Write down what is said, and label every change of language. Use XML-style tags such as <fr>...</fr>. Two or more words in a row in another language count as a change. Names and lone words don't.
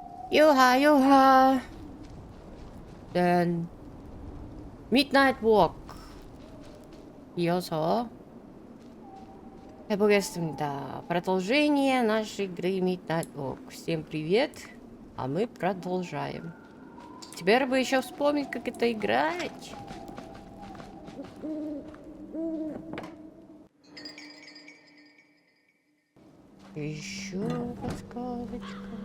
<ko>요하 요하. Then Midnight Walk 이어서 해보겠습니다.</ko> <ru>Продолжение нашей игры Midnight Walk. Всем привет, а мы продолжаем. Теперь бы еще вспомнить, как это играть. Еще подсказочка.</ru>